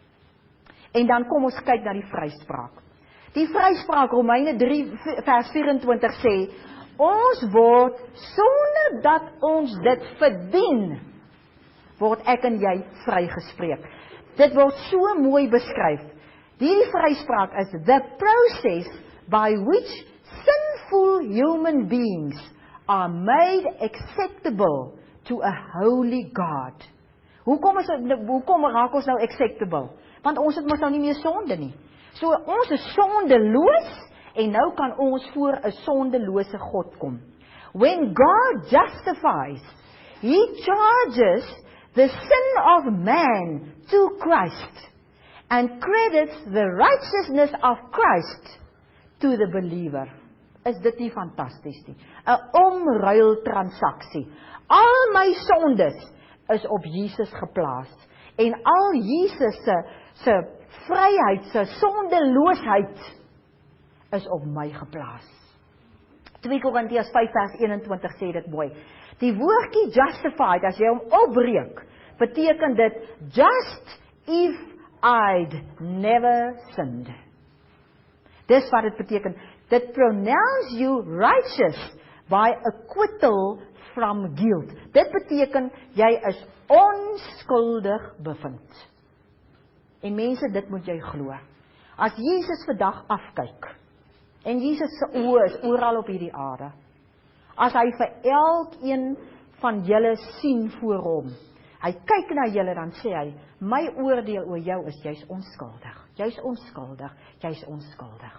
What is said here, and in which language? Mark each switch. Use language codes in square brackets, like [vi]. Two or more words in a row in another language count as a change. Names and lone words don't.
[af] En dan kom ons kyk na die vryspraak. Die vryspraak, Romeine 3 vers 24 sê, ons word, sonder dat ons dit verdien, word ek en jy vrygespreek. Dit word so mooi beskryf. Die vryspraak [en] is the process by which sinful human beings are made acceptable to a holy God. [af] Hoekom raak ons nou acceptable? Want ons het mos nou nie meer sonde nie. So ons is sondeloos, en nou kan ons voor 'n sondelose God kom. [en] When God justifies, He charges the sin of man to Christ and credits the righteousness of Christ to the believer. [af] Is dit nie fantasties nie? 'n omruiltransaksie. Al my sondes is op Jesus geplaas en al Jesus se vryheid, se sondeloosheid is op my geplaas. 2 Korintiërs 5 vers 21 sê dit mooi. Die woordjie justified, as jy hom opbreek, beteken dit [en] just if I'd never sinned. [af] Dis wat dit beteken. [en] Dit pronounce you righteous by acquittal from guilt. [af] Dit beteken jy is onskuldig bevind. En mense, dit moet jy glo. As Jesus vandag afkyk, en Jesus se oë is oral op hierdie aarde, as hy vir elkeen van julle sien voor hom, hy kyk na julle, dan sê hy, my oordeel oor jou is, jy's onskuldig, jy's onskuldig, jy's onskuldig.